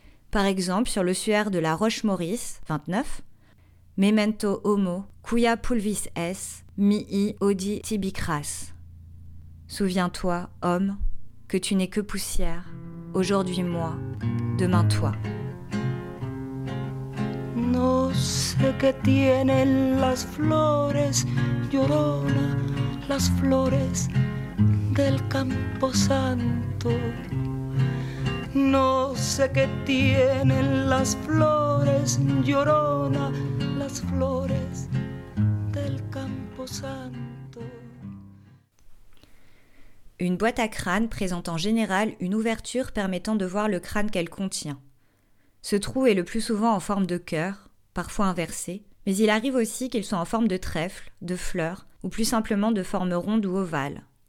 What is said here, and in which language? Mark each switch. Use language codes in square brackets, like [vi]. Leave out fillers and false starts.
[fr] Par exemple, sur l'ossuaire de la Roche-Maurice, 29, « [la] Memento homo, quia pulvis es, mihi odi tibi cras. [fr] » Souviens-toi, homme, que tu n'es que poussière. Aujourd'hui moi, demain toi. [es] No sé qué tienen las flores, llorona, las flores del campo santo. No sé qué tienen las flores, llorona, las flores del campo santo. [fr] Une boîte à crâne présente en général une ouverture permettant de voir le crâne qu'elle contient. Ce trou est le plus souvent en forme de cœur, parfois inversé, mais il arrive aussi qu'il soit en forme de trèfle, de fleur, ou plus simplement de forme ronde ou ovale.